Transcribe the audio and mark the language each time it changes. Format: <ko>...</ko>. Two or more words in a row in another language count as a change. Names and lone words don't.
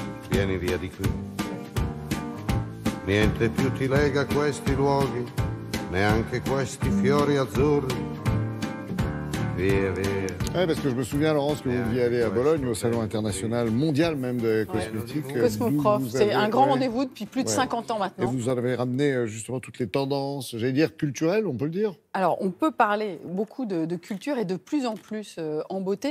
<it>vieni via di qui. Niente più ti lega questi luoghi, neanche questi fiori azzurri. Via, via.</it> <fr>Ouais, parce que je me souviens, Laurence, que vous deviez aller à Bologne, au Salon international mondial même de cosmétiques. Cosmoprof, c'est un grand rendez-vous depuis plus de 50 ans Et maintenant. vous en avez ramené justement toutes les tendances, j'allais dire culturelles, on peut le dire. Alors, on peut parler beaucoup de culture et de plus en plus en beauté.</fr>